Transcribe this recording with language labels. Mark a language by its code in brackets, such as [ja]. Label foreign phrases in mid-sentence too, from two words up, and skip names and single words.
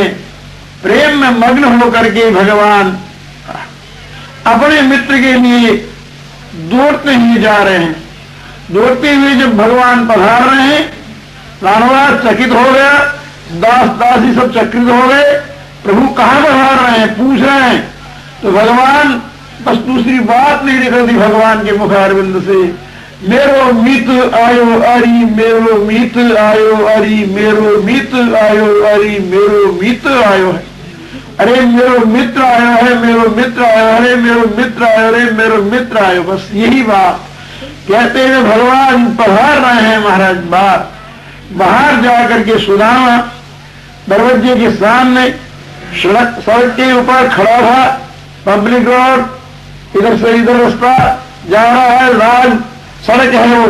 [hi] प्रेम में मग्न होकर के भगवान अपने मित्र के लिए दौड़ते ही जा रहे हैं। दौड़ते हुए जब भगवान पधार रहे हैं, रानवास चकित हो गया, दास दासी सब चकित हो गए। प्रभु कहां पधार रहे हैं पूछ रहे हैं, तो भगवान बस दूसरी बात नहीं निकलती भगवान के मुखारविंद से, मेरो मित्र आयो अरि मेरो मित्र आयो अरि मेरो मित्र आयो अरि मेरो मित्र आयो है। अरे मेरो मित्र आयो है, मेरो मित्र आयो, अरे मेरो मित्र आयो, अरे मेरो मित्र आयो। बस यही बात कहते हुए भगवान पधार रहे हैं महाराज। बाहर जाकर के सुदामा दरवाजे के सामने सड़क के ऊपर खड़ा था। [en] public road, [hi] इधर से इधर रास्ता जा रहा है, राज सड़क है वो।